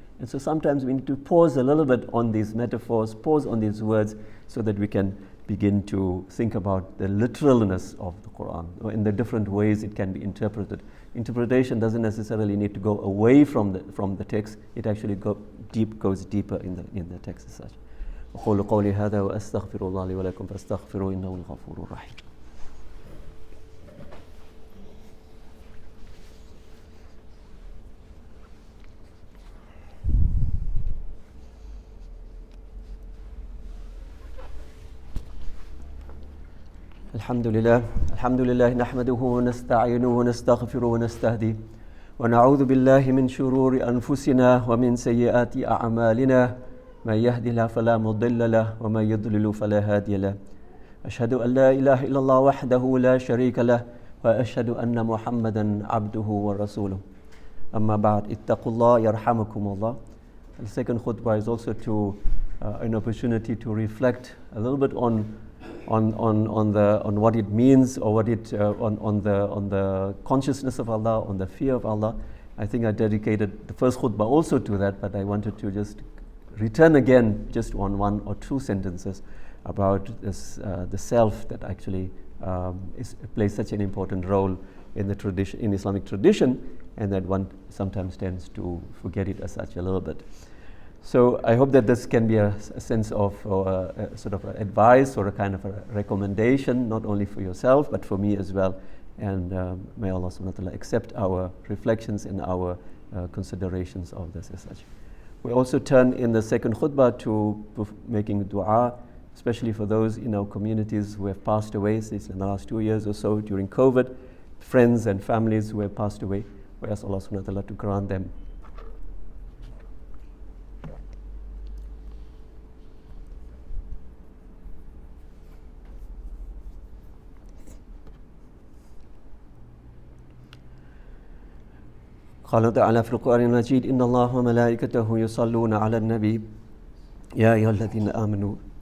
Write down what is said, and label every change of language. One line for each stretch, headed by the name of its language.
English: And so sometimes we need to pause a little bit on these metaphors, pause on these words, so that we can begin to think about the literalness of the Quran, or in the different ways it can be interpreted. Interpretation doesn't necessarily need to go away from the text. It actually goes deeper in the text as such.
Arabic: أقول قولي هذا وأستغفر الله لي ولكم فاستغفروا إنه الغفور الرحيم. الحمد لله نحمده ونستعينه ونستغفره ونستهديه ونعوذ بالله من شرور أنفسنا ومن سيئات أعمالنا من يهد الله فلا مضل له ومن يضلل فلا هادي له أشهد أن لا إله إلا الله وحده لا شريك له وأشهد أن محمدا عبده ورسوله أما بعد اتقوا الله يرحمكم الله.
English: The second khutbah is also to an opportunity to reflect a little bit on what it means, or what it on the consciousness of Allah, on the fear of Allah. I think I dedicated the first khutbah also to that, but I wanted to just return again just on one or two sentences about this, the self that actually plays such an important role in the tradition, in Islamic tradition, and that one sometimes tends to forget it as such a little bit. So I hope that this can be a sense of a sort of advice or a kind of a recommendation, not only for yourself but for me as well. And may Allah subhanahu wa ta'ala accept our reflections and our considerations of this as such. We also turn in the second khutbah to making dua, especially for those in our communities who have passed away since in the last 2 years or so during COVID, friends and families who have passed away. We ask Allah subhanahu wa ta'ala to grant them
Arabic: قال تعالى في القرآن المجيد إن الله وملائكته يصلون على النبي يا أيها الذين آمنوا